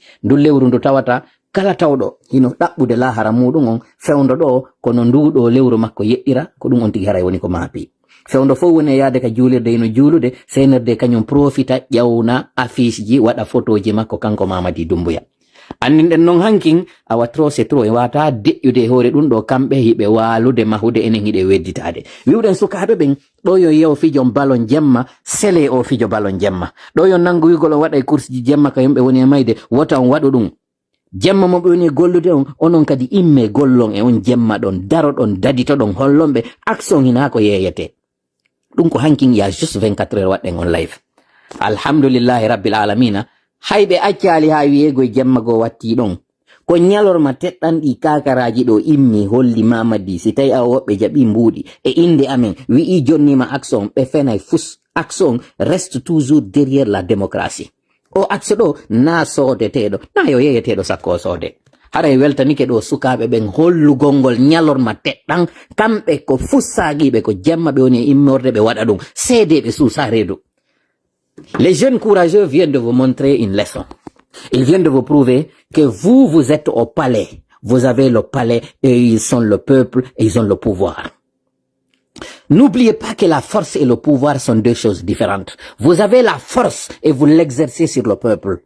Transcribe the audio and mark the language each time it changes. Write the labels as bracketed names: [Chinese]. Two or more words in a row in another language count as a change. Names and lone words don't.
[Fula] Ndun lewru ndu tawata kala tawɗo hino ɗaɓɓude lahara muɗum on fewndo ɗo kono nduɗo lewru makko yeɗɗira ko ɗum on tigi haray woni ko maapi. Fewndo fof woni e yaade ka juulirde hino juulude CNRD kañum profita ƴawna affiche ji waɗa photoji makko kanko Mamadi Doumbouya. Anninɗen noon hankin awa [French] trop c'est trop [Fula] e wata deƴƴude e hoore ɗum ɗo kamɓe hiɓe walude mahude enen hiɗe wedditade. Wiwɗen sukaɓe ɓen ɗo yo yew fijo ballon jemma sele o fijo ballon jemma ɗo yo nangu wigol o waɗa e course ji jemma ka yimɓe woni e mayde wota on waɗu ɗum jemma mo ɓe woni e gollude on onon kadi imme gollon e on jemma ɗon daro ɗon dadito ɗon hollonɓe action hina ko yeyete ɗum ko hankin ya [French] juste 24 heures [Fula] waɗɗen on live. [Arabic] Alhamdulillahi rabbil alamina [Fula] hayɓe accali ha wiyego e jemma go watti ɗon ko ñalorma teɗɗanɗi kakaraji ɗo immi holli Mamadi si tawi a woɓɓe jaɓi mbuuɗi e inde amen wi'i jonnima action ɓe fenay fus [French] action reste toujours derrière la démocratie. [Fula] O axe ɗo na soodeteɗo na yo yeyeteɗo sakko soode. Haray weltanike ɗo sukaɓe ɓen hollugol ngol ñalorma teɗɗan kamɓe ko fussagiɓe ko jemma ɓe woni e immorde ɓe waɗa ɗum seedeɓe suusa reedu. [French] Les jeunes courageux viennent de vous montrer une leçon. Ils viennent de vous prouver que vous êtes au palais. Vous avez le palais et ils sont le peuple et ils ont le pouvoir. N'oubliez pas que la force et le pouvoir sont deux choses différentes. Vous avez la force et vous l'exercez sur le peuple.